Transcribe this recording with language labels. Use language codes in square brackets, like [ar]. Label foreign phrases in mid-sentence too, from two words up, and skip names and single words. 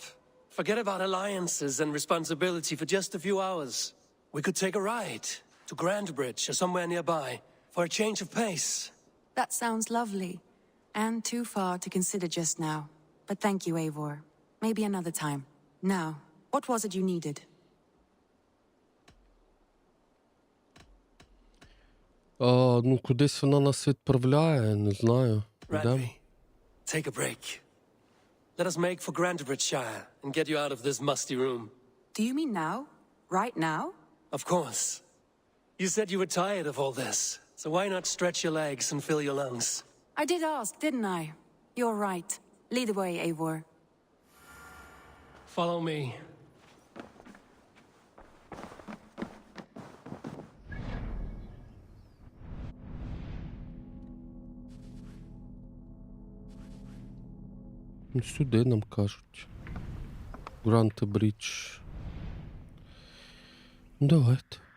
[en] Forget about alliances and responsibility for just a few hours. We could take a ride to Grandbridge or somewhere nearby for a change of pace. That sounds lovely. And too far to consider just now. But thank you, Eivor. Maybe another time. Now, what was it you needed? [uk] Ну, кудись вона нас відправляє, не знаю. Йдемо? [en] Take a break. Let us make for Grandbridgeshire and get you out of this musty room. Do you mean now? Right now? Of course. You said you were tired of all this, so why not stretch your legs and fill your lungs? I did ask, didn't I? You're right. Lead the way, Eivor. Follow me. [uk] Ну, сюди нам кажуть. Грант-брідж. Ну, давайте.